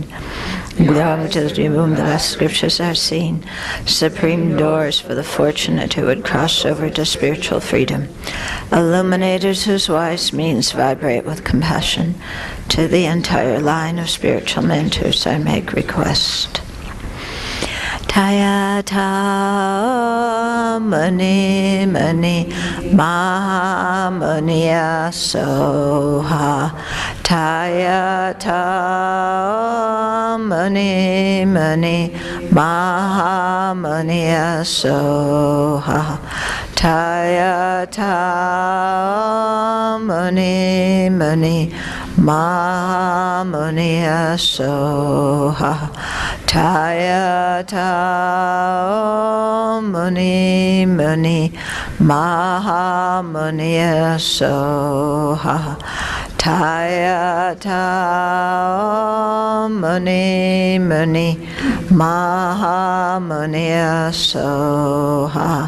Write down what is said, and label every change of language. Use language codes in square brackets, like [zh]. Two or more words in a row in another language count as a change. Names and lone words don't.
[en] Glory to whom the best scriptures are seen, supreme doors for the fortunate who would cross over to spiritual freedom, illuminators whose wise means vibrate with compassion, to the entire line of spiritual mentors I make request. [sa] Tayata Mani Mani Mahamaniya Soha. Tayata Mani Mani Mahamaniya Soha. Tayata Mani Mani Mahamaniya Soha. Tayata Muni Muni Mahamaniya Soha. Tayata Muni Muni Mahamaniya Soha.